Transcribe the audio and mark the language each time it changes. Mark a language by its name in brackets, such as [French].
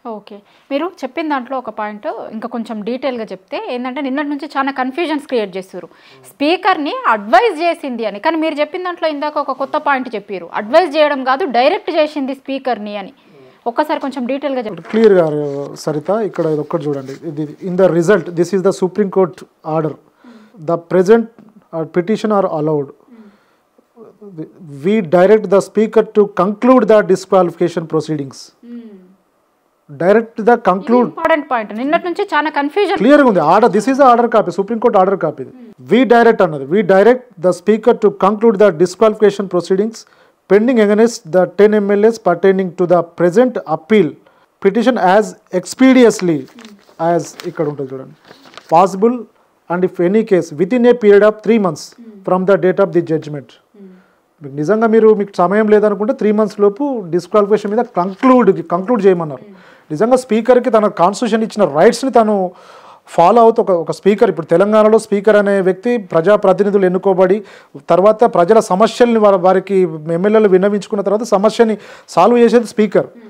[Telugu] Okay, మీరు చెప్పిన దాంట్లో ఒక పాయింట్ ఇంకా కొంచెం డీటెయిల్గా చెప్తే ఏంటంటే నిన్నటి నుంచి చాలా కన్ఫ్యూజన్స్ క్రియేట్ చేస్తారు. స్పీకర్ని అడ్వైజ్ చేసింది అని, కానీ మీరు చెప్పిన దాంట్లో ఇందాక ఒక కొత్త పాయింట్ చెప్పారు, అడ్వైజ్ చేయడం కాదు డైరెక్ట్ చేసింది స్పీకర్ని అని. ఒక్కసారి కొంచెం డీటెయిల్గా చెప్పండి. క్లియర్గా సరిత ఇక్కడ ఇది ఒక్కటి చూడండి. ఇది [English] In the result this is the Supreme Court order. The present petition are allowed. We direct the speaker to conclude the disqualification proceedings. Direct the conclude. Important point. [Telugu] నిన్నటి నుంచి చాలా కన్ఫ్యూజన్ క్లియర్ గా ఉంది. [English] Order this is the order copy, Supreme Court order copy. We direct అన్నది, we direct the speaker to conclude the disqualification proceedings pending against the 10 MLAs pertaining to the present appeal petition as expeditiously as [Telugu] ఇక్కడ ఉంటుంది చూడండి [English] possible and if any case within a period of 3 months from the date of the judgment. [Telugu] మీకు నిజంగా మీకు సమయం లేదనుకుంటే 3 months లోపు disqualification మీద కంక్లూడ్ చేయమన్నారు. నిజంగా స్పీకర్కి తన కాన్స్టిట్యూషన్ ఇచ్చిన రైట్స్ని తను ఫాలో అవుతూ ఒక స్పీకర్, ఇప్పుడు తెలంగాణలో స్పీకర్ అనే వ్యక్తి ప్రజాప్రతినిధులు ఎన్నుకోబడి తర్వాత ప్రజల సమస్యల్ని వారికి ఎమ్మెల్యేలు విన్నవించుకున్న తర్వాత సమస్యని సాల్వ్ చేసేది స్పీకర్.